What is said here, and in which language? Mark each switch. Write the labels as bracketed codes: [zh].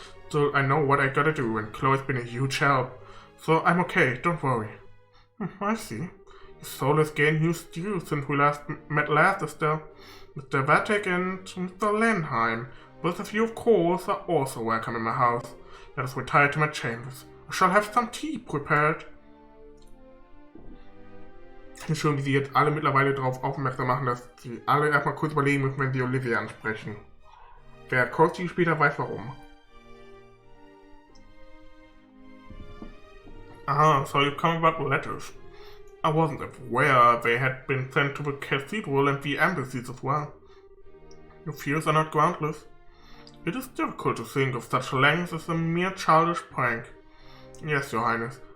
[en] So I know what I gotta do, and Chloe's been a huge help. So I'm okay, don't worry. I see. Your soul has gained new stew since we met last, Estelle. Mr. Vatek and Mr. Lenheim, both of you, of course, are also welcome in my house. Let us retire to my chambers. I shall have some tea prepared. [de] Schön, wie sie jetzt alle mittlerweile darauf aufmerksam machen, dass sie alle erstmal kurz überlegen müssen, wenn sie Olivia ansprechen. Wer Coach später weiß warum. [en] Ah, so you're coming about the letters. I wasn't aware they had been sent to the cathedral and the embassies as well. Your fears are not groundless. It is difficult to think of such lengths as a mere childish prank. Yes, Your Highness.